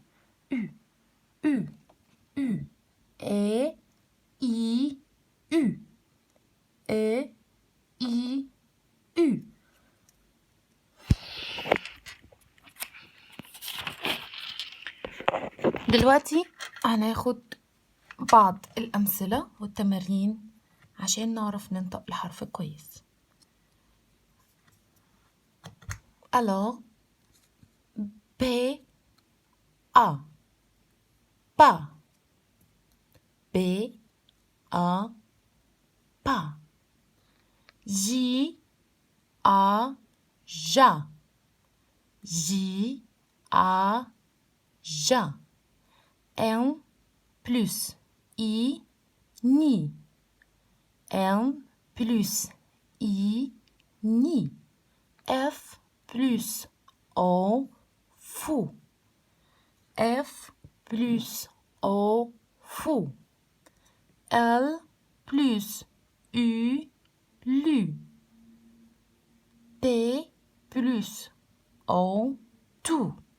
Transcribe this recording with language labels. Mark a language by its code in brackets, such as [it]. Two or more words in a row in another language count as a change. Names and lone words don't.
[fr] U, E, I, U, E, I, U. [ar] دلوقتي هناخد بعض الأمثلة والتمارين عشان نعرف ننطق الحرف كويس. [fr] Alors, P, A, pas. B, A, pas. J, A, ja. J, A, ja. N plus I, ni. N plus I, ni. F plus O, fou. F plus O, fou. L plus U, lu. T plus O, tout.